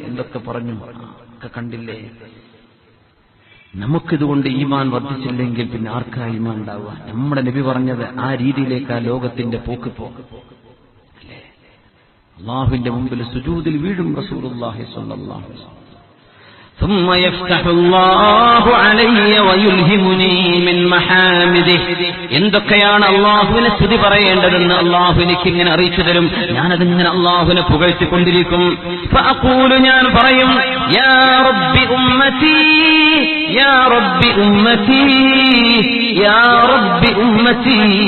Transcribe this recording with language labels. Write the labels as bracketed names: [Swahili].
[Malayalam] എന്തൊക്കെ പറഞ്ഞു ഒക്കെ കണ്ടില്ലേ? നമുക്കിതുകൊണ്ട് ഈമാൻ വർദ്ധിച്ചില്ലെങ്കിൽ പിന്നെ ആർക്കാ ഈമാൻ ഉണ്ടാവുക? നമ്മുടെ നബി പറഞ്ഞത് ആ രീതിയിലേക്ക് ആ ലോകത്തിന്റെ പോക്ക് അല്ലേ? അല്ലാഹുവിന്റെ മുമ്പിൽ സുജൂദിൽ വീഴും റസൂലുള്ളാഹി സ്വല്ലല്ലാഹു അലൈഹി വസല്ലം. [Arabic] ثم يفتح الله علي ويلهمني من محامده. [Malayalam] എന്തൊക്കെയാണ് അല്ലാഹുവിനെ സ്തുതി പറയേണ്ടതെന്ന് അല്ലാഹു എനിക്ക് ഇങ്ങനെ അറിയിച്ചു തരും. ഞാനതിങ്ങനെ അല്ലാഹുവിനെ പുകഴ്ത്തിക്കൊണ്ടിരിക്കും. [Arabic] ഫഅഖൂലു, [Malayalam] ഞാൻ പറയും, [Arabic] യാ റബ്ബി ഉമ്മതി, യാ റബ്ബി ഉമ്മതി, [Malayalam] യാ റബ്ബി ഉമ്മതി.